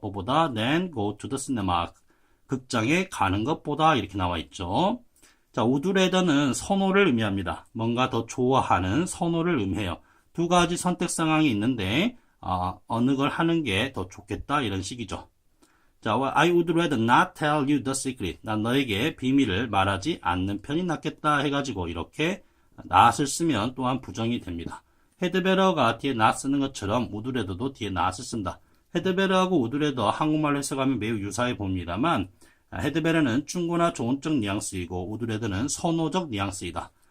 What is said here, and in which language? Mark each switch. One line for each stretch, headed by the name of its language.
Korean: 뭐보다
English: than go to the cinema,
Korean: 극장에 가는 것보다 이렇게 나와 있죠. 자, would rather는 선호를 의미합니다. 뭔가 더 좋아하는 선호를 의미해요. 두 가지 선택 상황이 있는데 어느 걸 하는 게 더 좋겠다 이런 식이죠.
English: 자, I would rather not tell you the secret.
Korean: 난 너에게 비밀을 말하지 않는 편이 낫겠다 해가지고 이렇게 not을 쓰면 또한 부정이 됩니다. had better가 뒤에 not 쓰는 것처럼 would rather도 뒤에 not을 쓴다. had better하고 would rather 한국말로 해석하면 매우 유사해 보입니다만 had better는 충고나 조언적 뉘앙스이고 would rather는 선호적 뉘앙스이다.